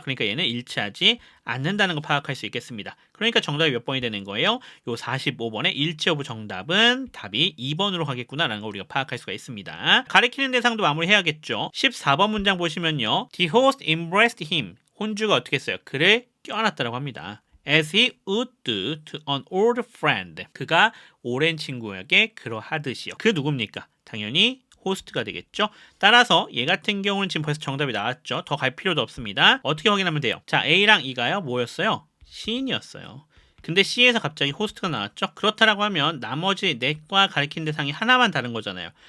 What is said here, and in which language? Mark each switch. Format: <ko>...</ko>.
<ko>그러니까 얘는 일치하지 않는다는 거 파악할 수 있겠습니다. 그러니까 정답이 몇 번이 되는 거예요? 요 45번의 일치 여부 정답은 답이 2번으로 가겠구나라는 걸 우리가 파악할 수가 있습니다. 가리키는 대상도 마무리해야겠죠. 14번 문장 보시면요.</ko> <en>The host embraced him.</en> <ko>혼주가 어떻게 했어요? 그를 껴안았다라고 합니다.</ko> <en>As he would do to an old friend.</en> <ko>그가 오랜 친구에게 그러하듯이요. 그 누굽니까? 당연히 호스트가 되겠죠. 따라서 얘 같은 경우는 지금 벌써 정답이 나왔죠. 더 갈 필요도 없습니다. 어떻게 확인하면 돼요? 자, A랑 E가요. 뭐였어요? 시인이었어요. 근데 C에서 갑자기 호스트가 나왔죠. 그렇다라고 하면 나머지 넷과 가리킨 대상이 하나만 다른 거잖아요.</ko>